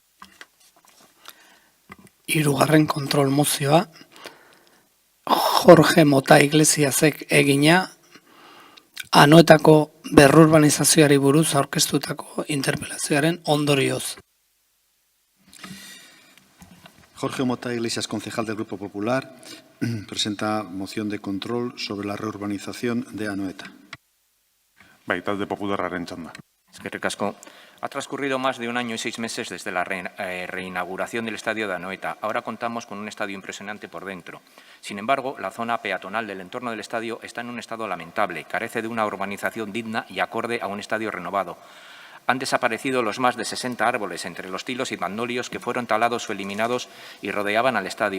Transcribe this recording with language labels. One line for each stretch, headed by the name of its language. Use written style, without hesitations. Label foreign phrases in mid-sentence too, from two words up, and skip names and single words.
Basque: Hirugarren kontrol mozioa, Jorge Mota Iglesiasek egina, Anoetako berrurbanizazioari buruz aurkeztutako interpelazioaren ondorioz.
Spanish: Jorge Mota Iglesias, concejal del Grupo Popular, presenta moción de control sobre la reurbanización de Anoeta.
Basque: Talde popularraren txanda. Eskerrik asko.
Spanish: Ha transcurrido más de 1 año y 6 meses desde la reinauguración del estadio de Anoeta. Ahora contamos con un estadio impresionante por dentro. Sin embargo, la zona peatonal del entorno del estadio está en un estado lamentable, carece de una urbanización digna y acorde a un estadio renovado. Han desaparecido los más de 60 árboles entre los tilos y magnolios que fueron talados o eliminados y rodeaban al estadio.